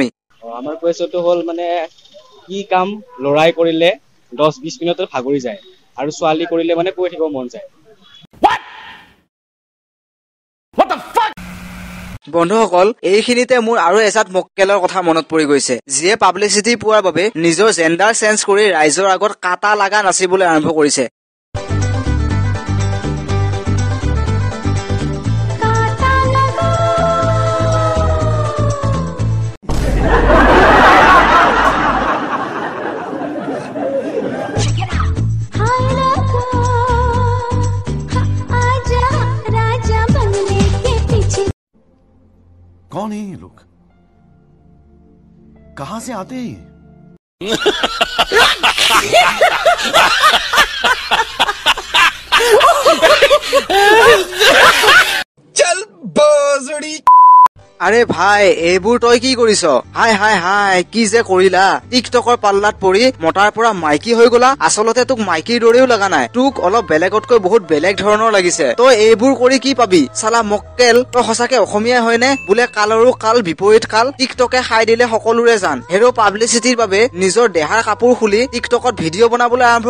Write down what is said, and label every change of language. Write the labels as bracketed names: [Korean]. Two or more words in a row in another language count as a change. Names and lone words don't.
[Assamese] আমাৰ কুৱেশ্যনটো হ'ল মানে কি কাম লৰাই কৰিলে 10-20 মিনিটত ভাগৰি যায় আৰু ছোৱালী কৰিলে মানে কৈ থাকিব মন যায় বন্ধুসকল এইখিনিতে মোৰ আৰু এজাত মক্কেলৰ কথা মনত পৰি গৈছে যিয়ে পাব্লিচিটি পোৱাৰ বাবে নিজৰ [English] gender change [Assamese] কৰি ৰাইজৰ আগত [Hindi] कांटा लगा [Assamese] নাচিবলৈ আৰম্ভ কৰিছে [Hindi] कौन है ये लोग कहां से आते हैं चल बाजड़ी [Assamese] আরে ভাই এইবোৰ তই কি কৰিছ হাই হাই হাই কি যে কৰিলা টিকটকৰ পাল্লাত পৰি মটাৰ পৰা মাইকী হৈ গলা আচলতে তোক মাইকীৰ দৰেও লগা নাই তোক অলপ বেলেগতকৈ বহুত বেলেগ ধৰণৰ লাগিছে তই এইবোৰ কৰি কি পাবি সালা মক্কেল তই সঁচাকে অসমীয়া হয়নে বোলে কালৰো কাল বিপৰীত কাল টিকটকে খাই দিলে সকলোৰে জান হেৰো পাব্লিচিটিৰ বাবে নিজৰ দেহাৰ কাপোৰ খুলি টিকটকত ভিডিঅ' বনাবলৈ আৰম্ভ